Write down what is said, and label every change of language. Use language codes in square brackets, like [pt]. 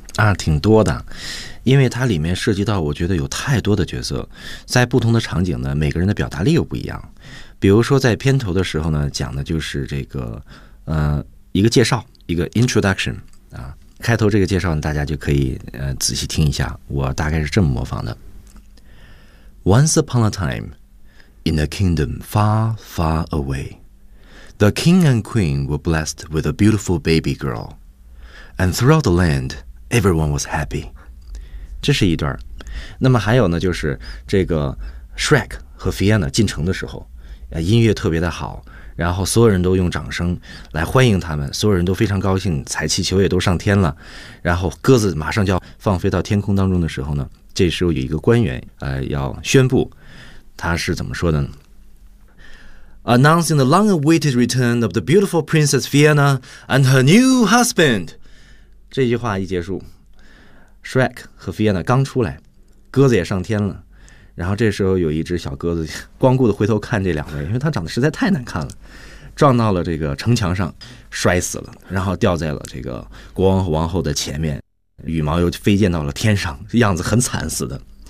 [zh] 啊，挺多的，因为它里面涉及到我觉得有太多的角色，在不同的场景呢，每个人的表达力又不一样。比如说在片头的时候呢，讲的就是这个一个介绍，一个 introduction 啊。开头这个介绍大家就可以仔细听一下，我大概是这么模仿的。 [en] Once upon a time, in a kingdom far, far away, the king and queen were blessed with a beautiful baby girl, and throughout the land, everyone was happy. [zh] 这是一段。那么还有呢，就是这个 Shrek 和 Fiona 进城的时候，音乐特别的好，然后所有人都用掌声来欢迎他们，所有人都非常高兴，彩气球也都上天了，然后鸽子马上就要放飞到天空当中的时候呢，这时候有一个官员要宣布，他是怎么说的呢？ [en] Announcing the long-awaited return of the beautiful Princess Fiona and her new husband. [zh] 这句话一结束， Shrek 和 Fiona 刚出来，鸽子也上天了，然后这时候有一只小鸽子光顾的回头看这两位，因为他长得实在太难看了，撞到了这个城墙上摔死了，然后掉在了这个国王和王后的前面，羽毛又飞溅到了天上，样子很惨似的。